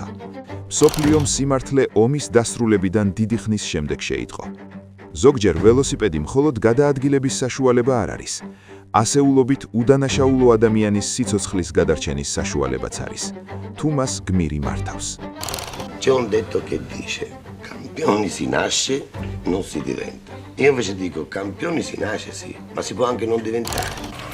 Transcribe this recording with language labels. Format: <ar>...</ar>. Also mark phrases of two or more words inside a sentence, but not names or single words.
<ka>მსოფლიო სიმართლე ომის დასრულებიდან დიდი ხნის შემდეგ შეიტყო. ზოგჯერ ველოსიპედი მხოლოდ გადაადგილების საშუალება არ არის. ასეულობით უდანაშაულო ადამიანის სიცოცხლის გადარჩენის საშუალებაც არის. თუ მას გმირი მართავს.</ka> <it>C'è un detto che dice: campioni si nasce, non si diventa. Io invece dico: campioni si nasce sì, ma si può anche non diventare.</it>